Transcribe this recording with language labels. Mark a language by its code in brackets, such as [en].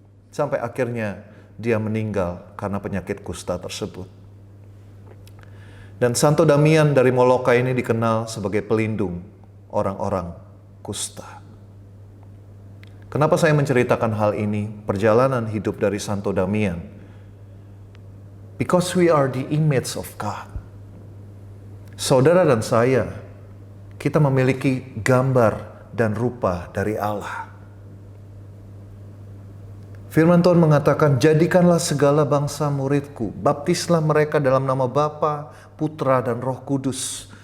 [id] Sampai akhirnya dia meninggal karena penyakit kusta tersebut. Dan Santo Damian dari Molokai ini dikenal sebagai pelindung orang-orang kusta. Kenapa saya menceritakan hal ini, perjalanan hidup dari Santo Damian? [en] Because we are the image of God. [id] Saudara dan saya, kita memiliki gambar dan rupa dari Allah. Firman Tuhan mengatakan, jadikanlah segala bangsa muridku, baptislah mereka dalam nama Bapa, Putra, dan Roh Kudus.